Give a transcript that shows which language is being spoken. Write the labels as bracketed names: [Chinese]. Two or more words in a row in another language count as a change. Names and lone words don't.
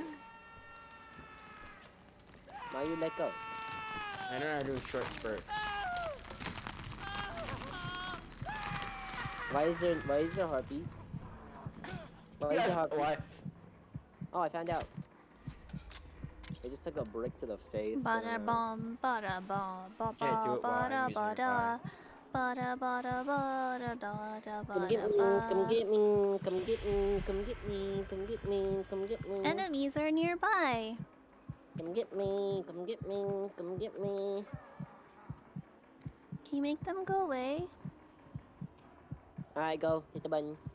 [English] Now you let go. I know how to do a short spurt. Why is there heartbeat? Why is there heartbeat? Why? Oh, I found out. I just took a brick to the face. Bada bum, bada bum, ba Can't do ba it while bada enemies are bada. Bada bada bada da da Come get me, bada come ba. get me, come get me, come get me, come get me, come get me. Enemies are nearby. Come get me, come get me, come get me. Can you make them go away? Alright, go. Hit the button.